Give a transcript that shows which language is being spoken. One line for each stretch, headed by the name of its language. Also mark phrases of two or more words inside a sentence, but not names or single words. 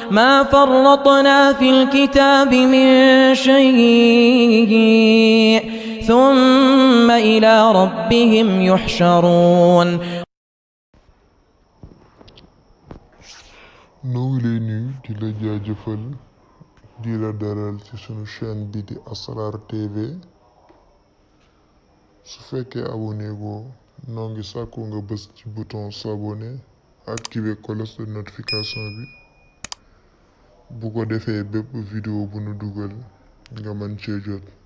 Arabic: ما فرطنا في الكتاب من شيء ثم إلى ربهم يحشرون.
Wolof: noo ngi lay nuyu di la jaajëfal di la dalal ci sunu chaîne bi di Asrar TV. su fekkee abonné goo noo ngi sàkku nga bës ci
French: bouton s'abonner activer cloche de notification
Wolof: bi bu ko defee bépp vidéo bu nu dugal nga mën cee jot.